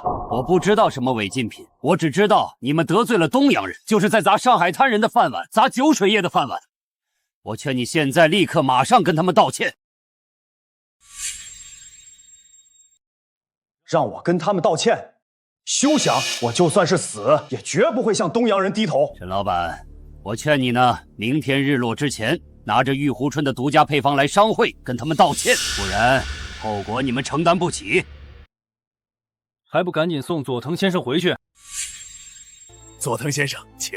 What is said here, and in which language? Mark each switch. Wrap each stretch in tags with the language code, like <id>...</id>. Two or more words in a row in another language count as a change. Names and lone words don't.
<zh>我不知道什麼違禁品，我只知道你們得罪了東洋人，就是在砸上海灘人的飯碗，砸酒水業的飯碗。我勸你現在立刻馬上跟他們道歉。讓我跟他們道歉？休想！我就算是死，也絕不會向東洋人低頭。沈老闆，我勸你呢，明天日落之前，拿着玉湖春的獨家配方來商會跟他們道歉，不然後果你們承擔不起。還不趕緊送佐藤先生回去？佐藤先生，請！</zh>